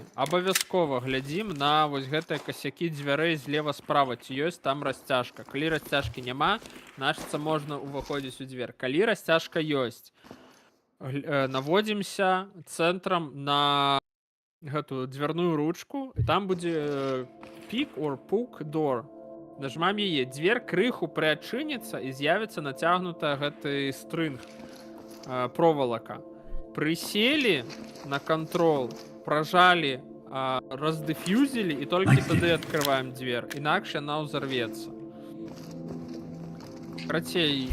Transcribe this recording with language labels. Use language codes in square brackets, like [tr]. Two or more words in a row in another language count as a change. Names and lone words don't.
[be] Абавязкова глядзім на вось гэтыя касякі дзвярэй злева-справа, ці ёсць там расцяжка. Калі расцяжкі няма, значыцца можна ўваходзіць у дзвер. Калі расцяжка ёсць, наводзімся цэнтрам на гэтую дзвярную ручку, і там будзе [en] pick or puck door. [be] Нажмам яе. Дзвер крыху прыадчыніцца і з'явіцца нацягнутая гэты стрынг, провалака. Прыселі на кантрол, пражалі, раздыфьюзілі, і толькі тады адкрываем дзвер. Інакш яна ўзарвецца. Крацей,